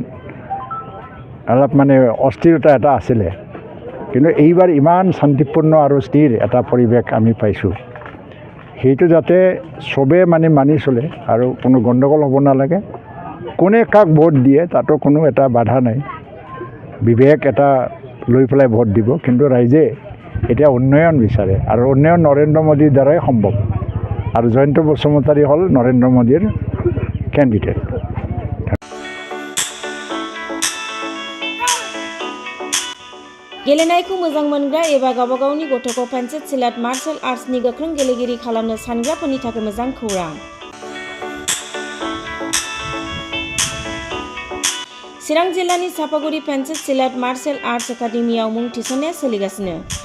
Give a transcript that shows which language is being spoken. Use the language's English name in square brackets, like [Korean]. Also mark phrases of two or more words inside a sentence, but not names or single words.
[Assamese] মানে অস্থিৰতা এটা আছিলে কিন্তু এইবাৰ ইমান শান্তিপূৰ্ণ আৰু স্থিৰ এটা পৰিৱেশ আমি পাইছোঁ সেইটো যাতে চবে মানি চলে আৰু কোনো গণ্ডগোল হ'ব নালাগে কোনে কাক ভোট দিয়ে তাতো কোনো এটা বাধা নাই বিবেক এটা লৈ পেলাই ভোট দিব কিন্তু ৰাইজে এতিয়া উন্নয়ন বিচাৰে আৰু উন্নয়ন নৰেন্দ্ৰ মোদীৰ দ্বাৰাই সম্ভৱ আৰু জয়ন্ত বসুমতাৰী হ'ল নৰেন্দ্ৰ মোদীৰ কেণ্ডিডেট [Bodo] गेलेनायखौ मोजां मोनग्रा एबा गावबा गावनि गथ'खौ पन्चायत सिलाट [English] martial arts [Bodo] गोख्रों गेलेगिरि खालामनो सानग्राफोरनि थाखाय मोजां खौरां चिरां जिल्लानि सापागुरि पेन्सिल सिलाट मार्शेल आर्ट्स एकाडेमियाव मुं थिसननाया सोलिगासिनो।